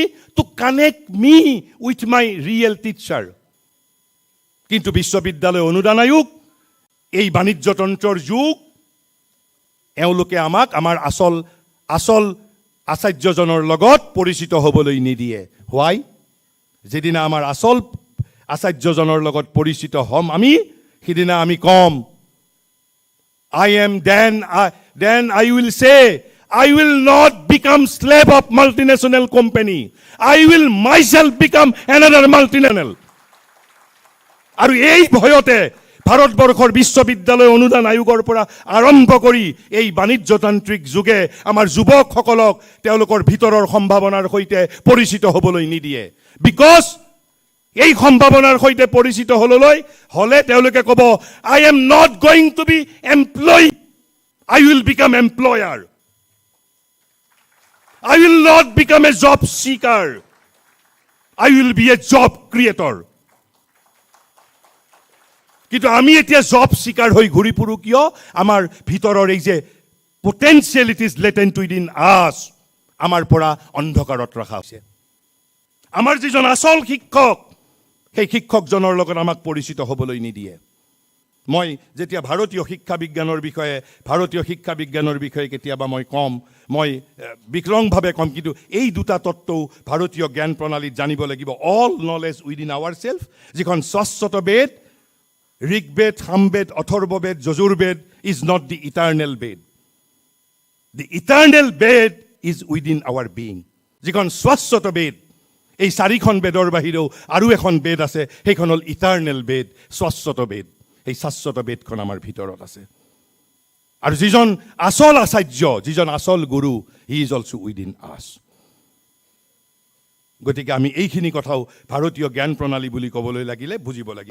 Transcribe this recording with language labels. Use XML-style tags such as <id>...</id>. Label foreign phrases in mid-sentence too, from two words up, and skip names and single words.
<en>To connect me with my real teacher.</en> <as>কিন্তু বিশ্ববিদ্যালয় অনুদান আয়োগ এই বাণিজ্যতন্ত্ৰৰ যুগ এওঁলোকে আমাক আমাৰ আসল আচাৰ্যজনৰ লগত পৰিচিত হ'বলৈ নিদিয়ে।</as> <en>Why?</en> <as>যেদিনা আমাৰ আসল আচাৰ্যজনৰ লগত পৰিচিত হ'ম আমি, সিদিনা আমি কম</as> <en>I am then I will say I will not become slave of multinational company. I will myself become another multinational.</en> <as>আৰু এই ভয়তে ভাৰতবৰ্ষৰ বিশ্ববিদ্যালয় অনুদান আয়োগৰ পৰা আৰম্ভ কৰি এই বাণিজ্যতান্ত্ৰিক যুগে আমাৰ যুৱকসকলক তেওঁলোকৰ ভিতৰৰ সম্ভাৱনাৰ সৈতে পৰিচিত হ'বলৈ নিদিয়ে। বিকজ এই সম্ভাৱনাৰ সৈতে পৰিচিত হ'লে তেওঁলোকে ক'ব I am not going to be employee.</as> <en>I will become employer. I will not become a job seeker. I will be a job creator.</en> <as>কিন্তু আমি এতিয়া</as> <en>job seeker</en> <as>হৈ ঘূৰি ফুৰো কিয়? আমাৰ ভিতৰৰ এই যে</as> <en>potentialities latent within us</en> <as>আমাৰ পৰা অন্ধকাৰত ৰখা হৈছে। আমাৰ যিজন আসল শিক্ষক সেই শিক্ষকজনৰ লগত আমাক পৰিচিত হ'বলৈ নিদিয়ে। মই যেতিয়া ভাৰতীয় শিক্ষা বিজ্ঞানৰ বিষয়ে কেতিয়াবা মই কম, মই বিক্ৰংভাৱে কম, কিন্তু এই দুটা তত্ত্বও ভাৰতীয় জ্ঞান প্ৰণালীত জানিব লাগিব।</as> <en>all knowledge within our self,</en> <as>যিখন শাশ্বত বেদ, ঋগ্বেদ, সামবেদ, অথৰ্ববেদ, যজুৰ্বেদ</as> <en>is not the eternal bed. The eternal bed is within our being.</en> <as>যিখন শাশ্বত বেদ, এই চাৰিখন বেদৰ বাহিৰেও আৰু এখন বেদ আছে, সেইখন হ'ল ইটাৰ্নেল বেদ, শাশ্বত বেদ। এই শাশ্বত বেদখন আমাৰ ভিতৰত আছে। আৰু যিজন আসল আচাৰ্য, যিজন আসল গুৰু,</as> <en>he is also within us.</en> <as>গতিকে আমি এইখিনি কথাও ভাৰতীয় জ্ঞান প্ৰণালী বুলি ক'বলৈ লাগিলে বুজিব লাগিব।</as>